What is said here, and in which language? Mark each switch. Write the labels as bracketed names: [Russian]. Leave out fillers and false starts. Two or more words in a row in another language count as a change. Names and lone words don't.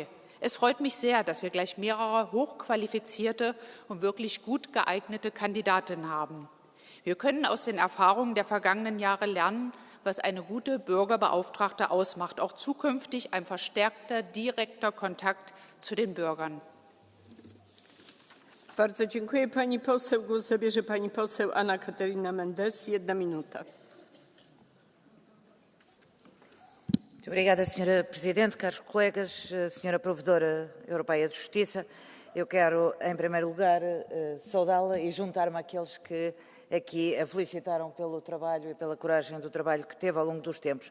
[German] Es freut mich sehr, dass wir gleich mehrere hochqualifizierte und wirklich gut geeignete Kandidatinnen haben. Wir können aus den Erfahrungen der vergangenen Jahre lernen, was eine gute Bürgerbeauftragte ausmacht, auch zukünftig ein verstärkter, direkter Kontakt zu den Bürgern. [Polish] Bardzo dziękuję pani poseł. Głos zabierze pani poseł Anna Caterina Mendes. 1 minuta. [Portuguese] Muito obrigada, Sra. Presidente, caros colegas, Sra. Provedora Europeia de Justiça. Eu quero, em primeiro lugar, saudá-la e juntar-me àqueles que aqui a felicitaram pelo trabalho e pela coragem do trabalho que teve ao longo dos tempos.